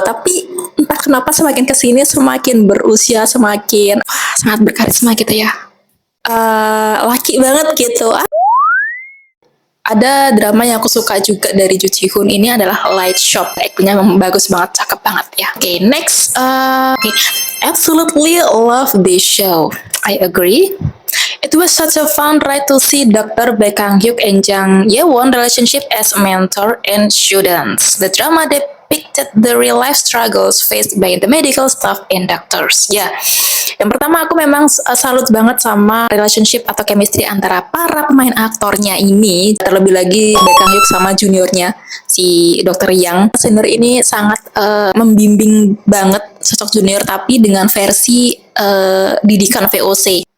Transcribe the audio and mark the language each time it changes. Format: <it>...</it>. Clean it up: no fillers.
<id>Tapi entah kenapa semakin kesini semakin berusia semakin sangat berkarisma gitu ya. Laki banget gitu. Ada drama yang aku suka juga dari Ju Ji Hoon ini adalah Light Shop. Actingnya memang bagus banget, cakep banget ya.</id> <en>Okay, next. Absolutely love this show. I agree. It was such a fun ride to see Dr. Baek Kang Hyuk and Jang Ye-won relationship as mentor and students. The drama depicted the real life struggles faced by the medical staff and doctors.</en> <id>Ya, yang pertama aku memang salut banget sama relationship atau chemistry antara para pemain aktornya ini. Terlebih lagi Baek Kang Hyuk sama juniornya si Dr. Yang. Senior ini sangat membimbing banget sosok junior, tapi dengan versi didikan VOC.</id>